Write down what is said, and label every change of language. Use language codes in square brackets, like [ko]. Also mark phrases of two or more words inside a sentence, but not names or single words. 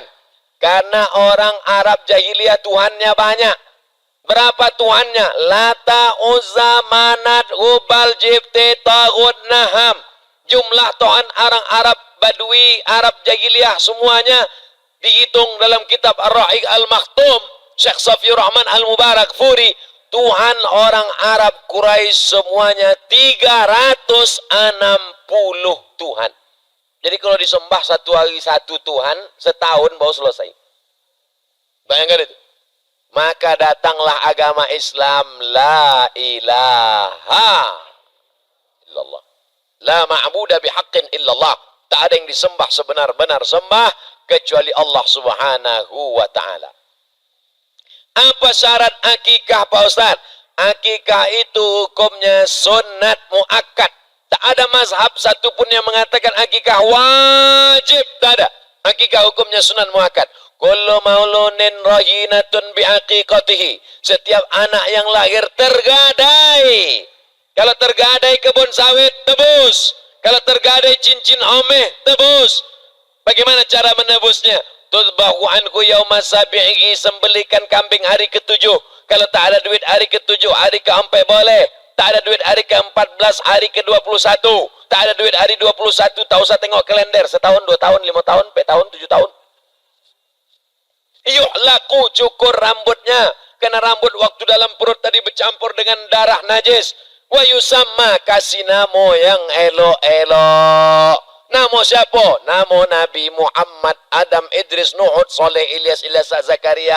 [id] Karena orang Arab jahiliyah Tuhannya banyak. Berapa Tuhannya? Lata, Uzza, Manat, Hubal, Jibti, Taghut, Naham. Jumlah Tuhan orang Arab Badui, Arab jahiliyah semuanya dihitung dalam kitab Ar-Ra'iq Al-Makhtum, Syekh Safiur Rahman Al-Mubarak Furi. Tuhan orang Arab Quraisy semuanya 360 Tuhan. Jadi kalau disembah satu hari satu Tuhan, setahun baru selesai. Bayangkan itu. Maka datanglah agama Islam, [ar] لا إله إلا الله. لا معبود بحق إلا الله. [id] Tak ada yang disembah sebenar-benar sembah kecuali Allah [ar] سبحانه وتعالى. [id] Apa syarat akikah Pak Ustaz? Akikah itu hukumnya sunat muakkad. Tak ada mazhab satupun yang mengatakan akikah wajib. Tak ada. Akikah hukumnya sunan muakkad. [ar] كل مولود رهينة بعقيقته. [id] Setiap anak yang lahir tergadai. Kalau tergadai kebun sawit, tebus. Kalau tergadai cincin omeh, tebus. Bagaimana cara menebusnya? [ar] تذبح عنه يوم سابعه, [id] sembelikan kambing hari ke-7. Kalau tak ada duit hari ke-7, hari ke-4 boleh. Tak ada duit hari ke-14, hari ke-21. Tak ada duit hari 21, tak usah tengok kalender. Setahun, 2 tahun, 5 tahun, 4 tahun, 7 tahun. Yuk laku cukur rambutnya. Karena rambut waktu dalam perut tadi bercampur dengan darah najis. [ar] ويسمى, [id] kasih namo yang elok-elok. Namo siapa? Namo Nabi Muhammad, Adam, Idris, Nuh, Soleh, Ilyas, Zakaria.